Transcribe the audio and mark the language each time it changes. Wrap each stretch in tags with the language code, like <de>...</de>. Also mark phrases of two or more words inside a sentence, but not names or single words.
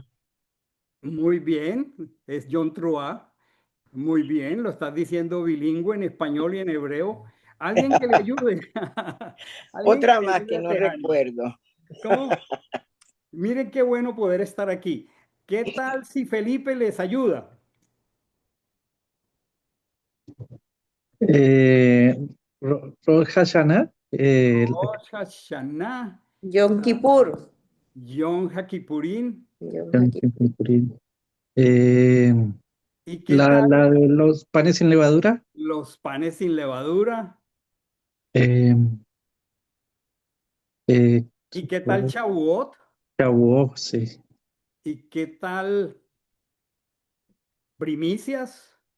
<es>Muy bien, es John Truá. Muy bien, lo estás diciendo bilingüe en español y en hebreo. Alguien que le ayude. Alguien que Otra le más ayude que a no Tejani. recuerdo. ¿Cómo? Miren qué bueno poder estar aquí. ¿Qué tal si Felipe les ayuda? Eh, Rosh Hashanah, Rosh Hashanah, Yom Kippur. Yom HaKippurín. Yom Kippur. eh, ¿Y qué la tal de los panes sin levadura, los panes sin levadura? eh, eh, ¿Y qué tal Shavuot? Shavuot, sí. ¿Y qué tal primicias?</es>